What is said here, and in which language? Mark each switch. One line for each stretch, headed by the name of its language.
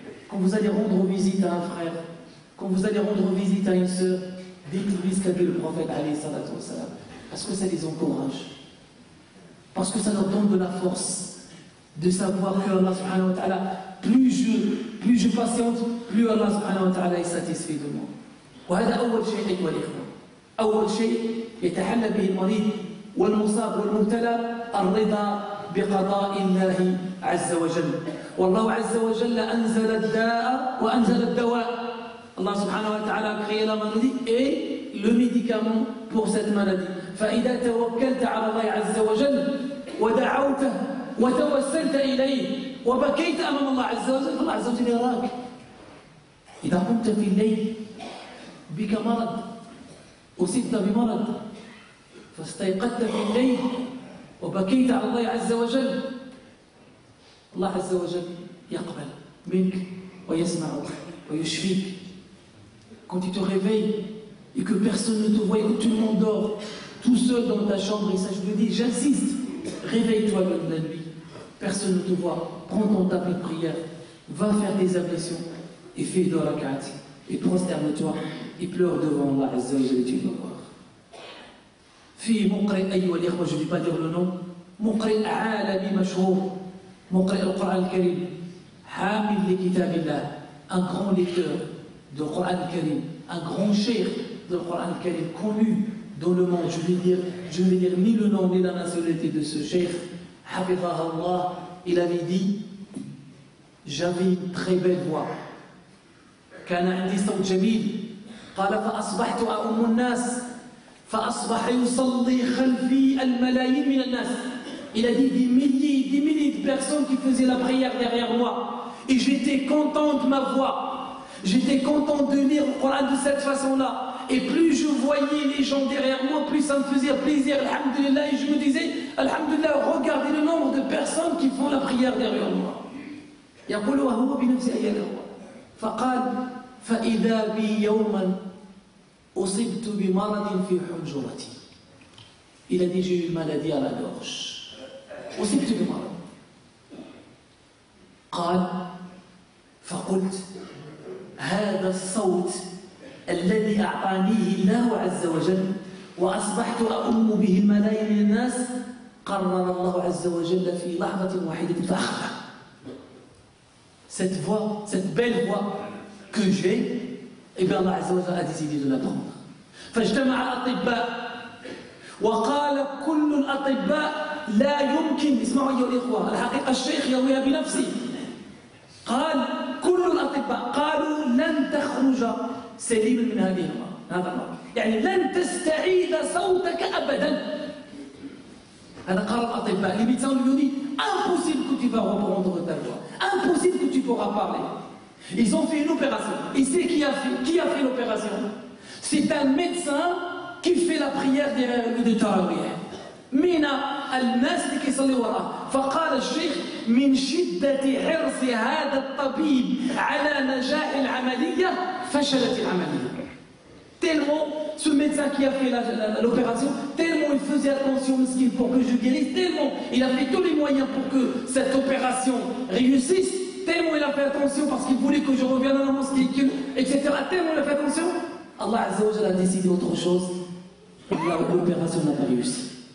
French: Quand vous allez rendre visite à un frère, quand vous allez rendre visite à une sœur, dites-lui ce qu'a dit le prophète parce que ça les encourage, parce que ça leur donne de la force de savoir que Allah subhanahu wa ta'ala, plus je patiente, plus Allah subhanahu wa ta'ala est satisfait de moi.
Arabic: وهذا أول شيء أيها الإخوة. أول شيء يتحلى به المريض والمصاب والمبتلى الرضا بقضاء الله عز وجل. والله عز وجل أنزل الداء وأنزل الدواء.
French: Allah subhanahu wa ta'ala a créé la maladie et le médicament pour cette maladie.
Arabic: فإذا توكلت على الله عز وجل ودعوته وتوسلت إليه وبكيت أمام الله عز وجل فالله عز وجل يراك. إذا قمت في الليل بك مرض أصبت بمرض فاستيقظت في الليل وبكيت على الله عز وجل الله عز وجل يقبل منك ويسمعك ويشفيك.
French: Quand tu te réveilles et que personne ne te voit et que tout le monde dort tout seul dans ta chambre, et ça je le dis, j'insiste, réveille-toi la nuit, personne ne te voit, prends ton tapis de prière, va faire tes ablutions et fais 2 rak'at et prosterne-toi et pleure devant Allah Azza wa Jalla, tu vas voir.
Arabic: في مقرئ أيها الإخوة,
French: je ne vais pas dire le nom,
Arabic: مقرئ عالمي مشهور, مقرئ القرآن الكريم, حامل لكتاب الله,
French: un grand lecteur de Coran Karim, un grand cheikh de Coran Karim connu dans le monde. Je ne vais dire ni le nom ni la nationalité de ce cheikh. Hafidhahu Allah, il avait dit, j'avais une très belle voix.
Arabic: كان عندي صوت جميل. قال فأصبحت أؤم الناس فأصبح يصلي خلفي الملايين من الناس.
French: Il a dit des milliers de personnes qui faisaient la prière derrière moi. Et j'étais content de ma voix. J'étais content de lire le Coran de cette façon-là. Et plus je voyais les gens derrière moi, plus ça me faisait plaisir, alhamdulillah. Et je me disais, alhamdulillah, regardez le nombre de personnes qui font la prière derrière moi.
Arabic: يقول وهو بنفسه أيها الأخوة فقال فإذا بي يوما أصبت بمرض في حنجرتي.
French: Il a dit, j'ai eu une maladie à la gorge.
Arabic: أصبت بمرض. قال فقلت هذا الصوت الذي أعطانيه الله عز وجل وأصبحت أؤم به الملايين من الناس قرر الله عز وجل في لحظة واحدة فأخذه.
French: Cette voix, cette belle voix que j'ai, et bien Allah عز وجل a décidé de la prendre.
Arabic: فاجتمع الأطباء وقال كل الأطباء لا يمكن, اسمعوا أيها الإخوة, الحقيقة الشيخ يرويها بنفسه. قال كل الأطباء قالوا لن تخرج سليما من هذا المرض، يعني لن تستعيد صوتك أبدا. هذا قال الأطباء.
French: Les médecins lui ont dit impossible que tu vas reprendre ta voix, impossible que tu pourras parler. Ils ont fait une opération. Et c'est qui a fait l'opération? C'est un médecin qui fait la prière derrière lui de Tarawih.
Arabic: من الناس اللي كيصليوا وراه. فقال الشيخ من شدة حرص هذا الطبيب على نجاح العملية فشلت العملية.
French: Tellement ce médecin qui a fait l'opération, tellement il faisait attention pour que je guérisse, tellement il a fait tous les moyens pour que cette opération réussisse, tellement il a fait attention parce qu'il voulait que je revienne à la mosquée, etc. Tellement il a fait attention, Allah Azza wa Jalla a décidé autre chose. L'opération n'a pas réussi.